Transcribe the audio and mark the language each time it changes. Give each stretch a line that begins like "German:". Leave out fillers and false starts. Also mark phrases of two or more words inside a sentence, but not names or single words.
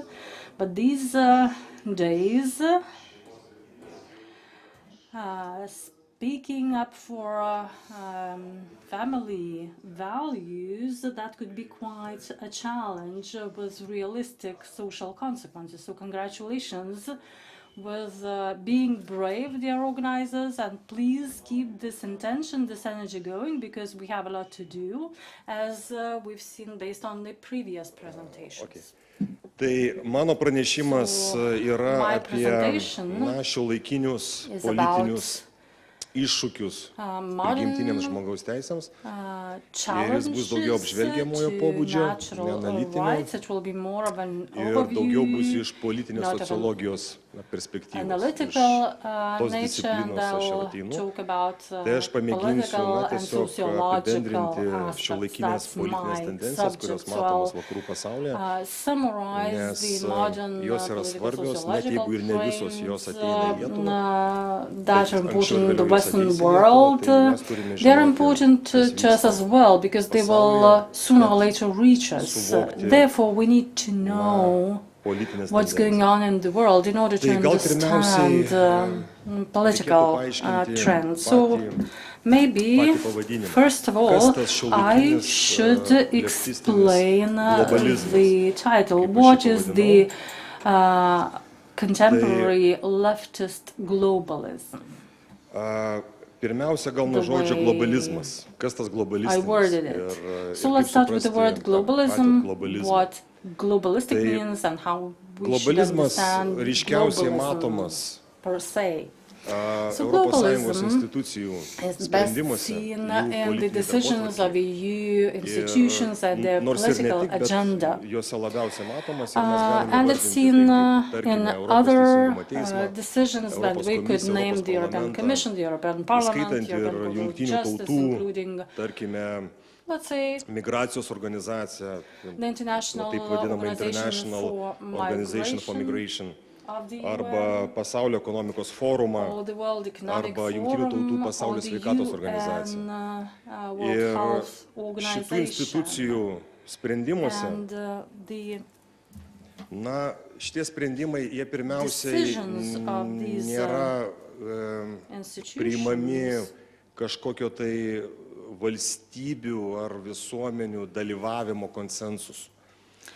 English: But these days, speaking up for family values, that could be quite a challenge with realistic social consequences. So congratulations with being brave, dear organizers, and please keep this intention, this energy going, because we have a lot to do, as we've seen based on the previous presentations. Okay.
Lithuanian: Tai mano pranešimas yra apie šiuolaikinius politinius iššūkius prigimtiniams žmogaus teisėms. Ir jis bus daugiau apžvelgiamojo pobūdžio, neanalitinio, ir daugiau bus iš politinės sociologijos perspektyvos. Iš tos disciplinos aš ateinu. Tai aš pamėginsiu tiesiog apibendrinti šiuolaikinės politinės tendencijas, kurios matomos vakarų pasaulyje, nes jos yra svarbios, net jeigu ir ne visos jos ateina į Lietuvą.
English: Western world, they're important to us as well, because they will sooner or later reach us. Therefore, we need to know what's going on in the world in order to understand political trends. So maybe, first of all, I should explain the title. What is the contemporary leftist globalism?
Lithuanian: Pirmiausia, gal nuo žodžio globalizmas. Kas tas globalistinis?
English: I worded it. So let's start with the word globalism, what globalistic means and how we should understand globalism per se. So globalism is best seen in the decisions of EU institutions and their political agenda. And it's seen in other decisions that we could name the European Commission, the European Parliament, the European Court of Justice, including, let's say, the International Organization for Migration,
Lithuanian: arba Pasaulio ekonomikos forumą, arba Jungtinių tautų pasaulio sveikatos organizacija. Ir šitų institucijų sprendimuose, šitie sprendimai, jie pirmiausiai nėra priimami kažkokio tai valstybių ar visuomenių dalyvavimo konsensusu.